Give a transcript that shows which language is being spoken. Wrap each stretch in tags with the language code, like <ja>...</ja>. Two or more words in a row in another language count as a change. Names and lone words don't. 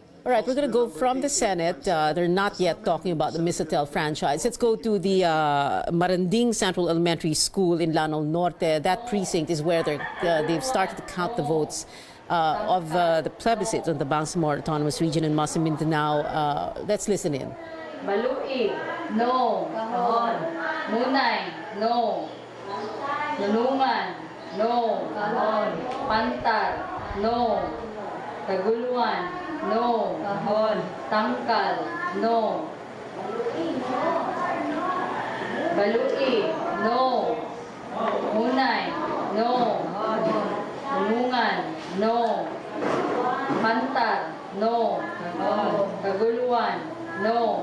<en>All right, we're going to go from the Senate. They're not yet talking about the Misatel franchise. Let's go to the Maranding Central Elementary School in Lanao Norte. That precinct is where they've started to count the votes of the plebiscite on the Bangsamoro Autonomous Region in Muslim Mindanao. Let's listen in.</en> <tl>Balui, no. Kahon. Munay, no. Nulungan, no. Kahon. Pantar, no. Taguluan, no. Kahon. Tangkal, no. Balui, no. Munay, no. Nulungan, no. Pantar, no. Taguluan, no.</tl>